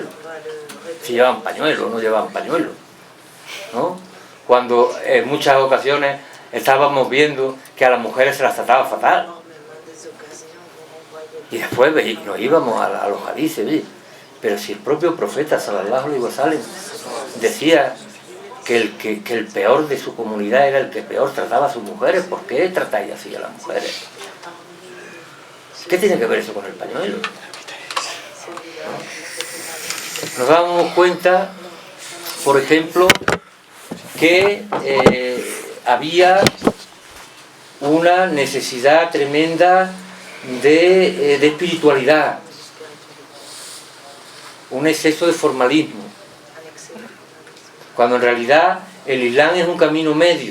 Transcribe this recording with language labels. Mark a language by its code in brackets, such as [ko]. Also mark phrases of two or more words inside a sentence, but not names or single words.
[es] Si llevaban pañuelo o no llevaban pañuelo, ¿no? Cuando en muchas ocasiones estábamos viendo que a las mujeres se las trataba fatal. Y después nos íbamos a los hadices, ¿sí? Pero si el propio profeta [ar] صلى الله عليه وسلم [es] decía que el peor de su comunidad era el que peor trataba a sus mujeres, ¿por qué tratáis así a las mujeres? ¿Qué tiene que ver eso con el pañuelo? ¿No? Nos damos cuenta, por ejemplo, que había una necesidad tremenda de espiritualidad, un exceso de formalismo, cuando en realidad el Islam es un camino medio.